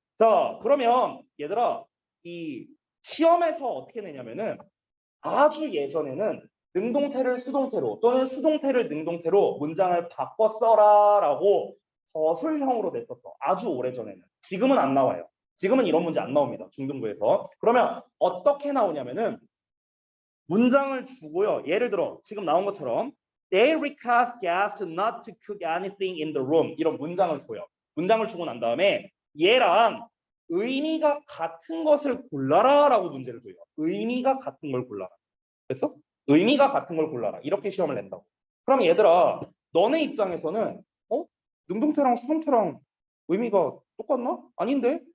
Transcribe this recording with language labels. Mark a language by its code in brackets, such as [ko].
[ko] 자, 그러면 얘들아, 이 시험에서 어떻게 내냐면은 아주 예전에는 능동태를 수동태로 또는 수동태를 능동태로 문장을 바꿔 써라라고 거슬형으로 냈었어. 아주 오래전에는. 지금은 안 나와요. 지금은 이런 문제 안 나옵니다. 중등부에서. 그러면 어떻게 나오냐면은 문장을 주고요. 예를 들어 지금 나온 것처럼 [en] They request guests not to cook anything in the room [ko] 이런 문장을 줘요. 문장을 주고 난 다음에 얘랑 의미가 같은 것을 골라라 라고 문제를 줘요. 의미가 같은 걸 골라라. 됐어? 의미가 같은 걸 골라라. 이렇게 시험을 낸다고. 그럼 얘들아 너네 입장에서는 능동태랑 수동태랑 의미가 똑같나? 아닌데?